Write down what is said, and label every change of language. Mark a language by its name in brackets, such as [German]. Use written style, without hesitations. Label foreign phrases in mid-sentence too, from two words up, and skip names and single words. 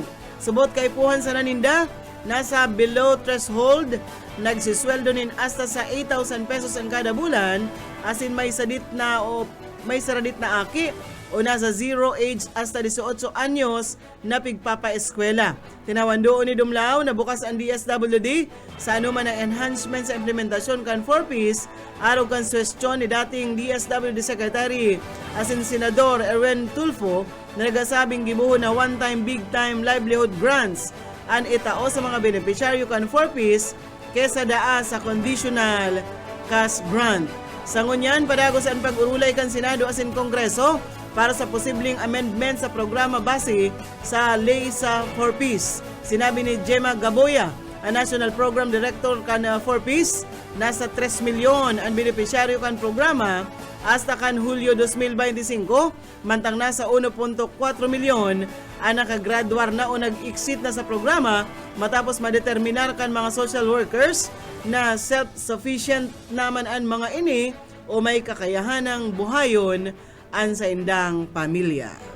[Bikol] Subot kay puhan sa naninda, nasa [English] below threshold, [Bikol] nagsisweldo nin hasta sa 8,000 pesos ang kada bulan, asin may saradit na aki o nasa 0 age hasta 18 anyos na pigpapaeskwela. Tinawan doon ni Dumlao na bukas ang DSWD sa anuman ang enhancement sa implementasyon kan 4Ps araw kan suwestyon ni dating DSWD Secretary asin Senador Erwin Tulfo na nagasabing gibuhon na [English] one-time big-time livelihood grants [Bikol] ang itao sa mga benepisyaryo kan 4Ps kesa daa sa [English] conditional cash grant. [Bikol] Sa ngunyan, padagos ang pag-urulay kan Senado asin Kongreso para sa posibleng amendment sa programa base sa ley sa 4Ps. Sinabi ni Gemma Gaboya, ang National Program Director kan 4Ps, nasa 3 milyon ang benepisyaryo kan programa hasta kan Hulyo 2025, mantang nasa 1.4 milyon ang nakagraduar na o nag-exit na sa programa matapos madeterminar kan mga [English] social workers [Bikol] na self-sufficient naman ang mga ini o may kakayahanang buhayon ang sa indang pamilya.